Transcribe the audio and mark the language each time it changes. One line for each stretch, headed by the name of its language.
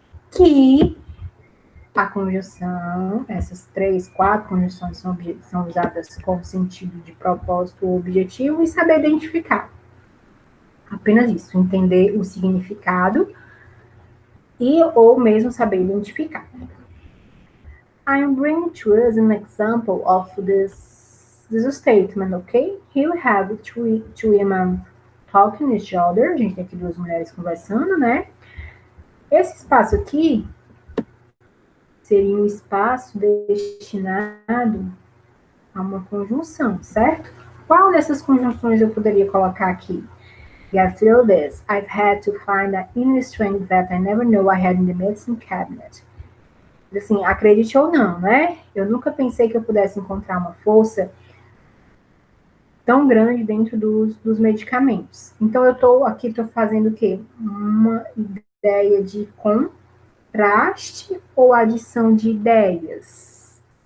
Portuguese: Que a conjunção, essas 3, 4 conjunções são usadas com sentido de propósito ou objetivo e saber identificar. Apenas isso, entender o significado e ou mesmo saber identificar.
English: I'm bringing to us an example of this statement, okay? Here we have two women talking to each other.
Portuguese: A gente tem aqui 2 mulheres conversando, né? Esse espaço aqui seria um espaço destinado a uma conjunção, certo? Qual dessas conjunções eu poderia colocar aqui?
English: Get through this. I've had to find an inner strength that I never knew I had in the medicine cabinet.
Portuguese: Assim, acredite ou não, né? Eu nunca pensei que eu pudesse encontrar uma força tão grande dentro dos medicamentos. Então, eu estou fazendo o quê? Uma ideia de contraste ou adição de ideias.